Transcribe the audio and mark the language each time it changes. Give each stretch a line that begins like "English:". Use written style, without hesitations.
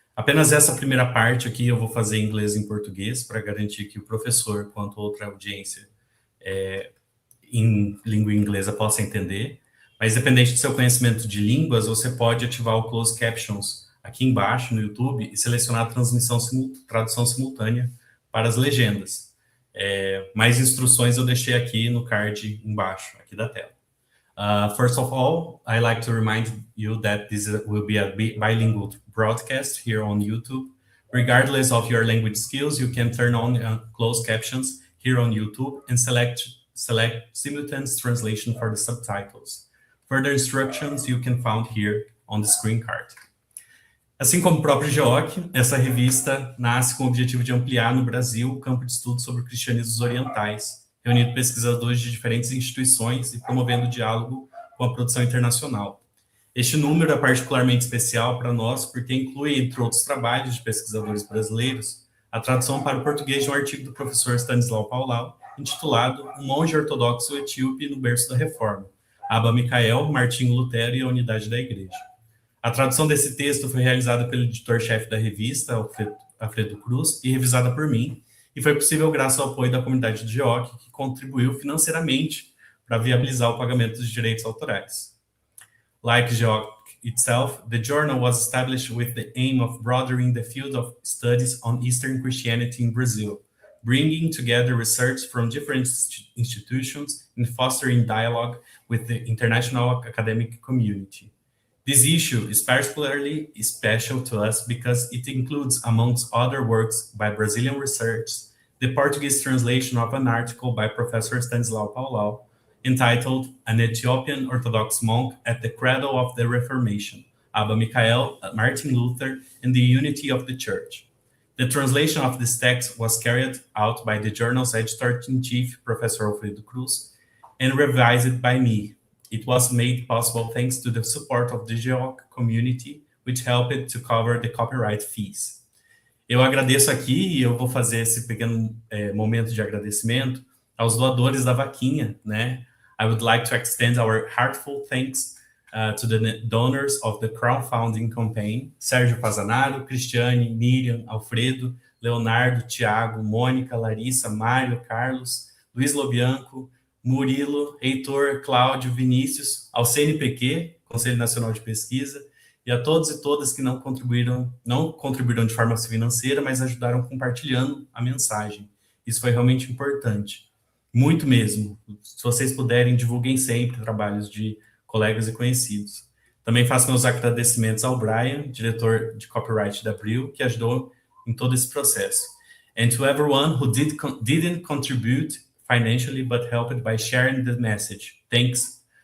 Portuguese: Apenas essa primeira parte aqui eu vou fazer em inglês e em português para garantir que o professor, quanto outra audiência em língua inglesa, possa entender. Mas, dependente do seu conhecimento de línguas, você pode ativar o Closed Captions aqui embaixo no YouTube e selecionar a tradução simultânea para as legendas. Mais instruções eu deixei aqui no card embaixo, aqui da tela.
English: First of all, I like to remind you that this will be a bilingual broadcast here on YouTube. Regardless of your language skills, you can turn on closed captions here on YouTube and select simultaneous translation for the subtitles. Further instructions you can find here on the screen card.
Portuguese: Assim como o próprio GEOC, essa revista nasce com o objetivo de ampliar no Brasil o campo de estudo sobre cristianismos orientais, reunindo pesquisadores de diferentes instituições e promovendo diálogo com a produção internacional. Este número é particularmente especial para nós porque inclui, entre outros trabalhos de pesquisadores brasileiros, a tradução para o português de um artigo do professor Stanislau Paulau, intitulado Um monge ortodoxo etíope no berço da Reforma, Abba Mika'el, Martinho Lutero e a unidade da Igreja. A tradução desse texto foi realizada pelo editor-chefe da revista, Alfredo Cruz, e revisada por mim, e foi possível graças ao apoio da comunidade do GEOC, que contribuiu financeiramente para viabilizar o pagamento dos direitos autorais.
English: Like GEOC itself, the journal was established with the aim of broadening the field of studies on Eastern Christianity in Brazil, bringing together research from different institutions and fostering dialogue with the international academic community. This issue is particularly special to us because it includes, amongst other works by Brazilian researchers, the Portuguese translation of an article by Professor Stanislau Paulau entitled An Ethiopian Orthodox Monk at the Cradle of the Reformation, Abba Mika'el, Martin Luther, and the Unity of the Church. The translation of this text was carried out by the journal's editor-in-chief, Professor Alfredo Cruz, and revised by me. It was made possible thanks to the support of the GEOC community, which helped to cover the copyright fees.
Portuguese: Eu agradeço aqui e eu vou fazer esse pequeno momento de agradecimento aos doadores da vaquinha, né?
English: I would like to extend our heartfelt thanks to the donors of the crowdfunding campaign,
Portuguese: Sérgio Pazanaro, Cristiane, Miriam, Alfredo, Leonardo, Tiago, Mônica, Larissa, Mário, Carlos, Luiz Lobianco, Murilo, Heitor, Cláudio, Vinícius, ao CNPq, Conselho Nacional de Pesquisa, e a todos e todas que não contribuíram de forma financeira, mas ajudaram compartilhando a mensagem. Isso foi realmente importante. Muito mesmo. Se vocês puderem, divulguem sempre trabalhos de colegas e conhecidos. Também faço meus agradecimentos ao Brian, diretor de copyright da Abril, que ajudou em todo esse processo.
English: And to everyone who didn't contribute financially, but helped by sharing the message. Thanks.